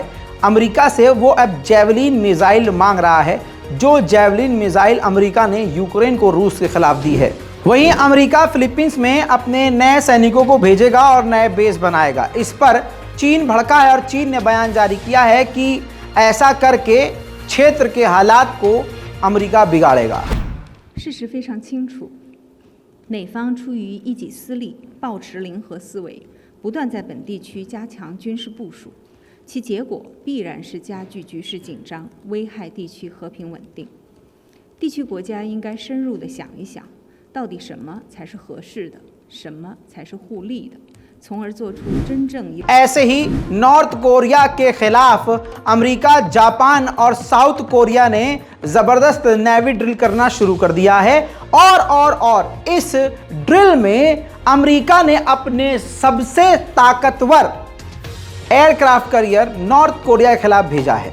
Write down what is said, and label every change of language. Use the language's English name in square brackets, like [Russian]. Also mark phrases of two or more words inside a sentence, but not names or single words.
[Hindi] अमेरिका से वो अब [English] javelin missile [Hindi] मांग रहा है, जो [English] javelin missile [Hindi] अमेरिका ने यूक्रेन को रूस के खिलाफ दी है। वहीं अमेरिका फिलीपींस में अपने नए सैनिकों को भेजेगा और नए बेस बनाएगा। इस पर चीन भड़का है और चीन ने बयान जारी किया है कि ऐसा करके क्षेत्र के हालात को अमेरिका बिगाड़ेगा। [Chinese] 事实非常清楚，美方出于一己私利，抱持零和思维，不断在本地区加强军事部署，其结果必然是加剧局势紧张，危害地区和平稳定。地区国家应该深入地想一想，到底什么才是合适的，什么才是互利的，从而做出真正。 [Hindi] ऐसे ही नॉर्थ कोरिया के खिलाफ अमेरिका, जापान और साउथ कोरिया ने जबरदस्त [English] navy drill [Hindi] करना शुरू कर दिया है और इस ड्रिल में अमेरिका ने अपने सबसे ताकतवर [English] aircraft carrier [Hindi] नॉर्थ कोरिया के खिलाफ भेजा है।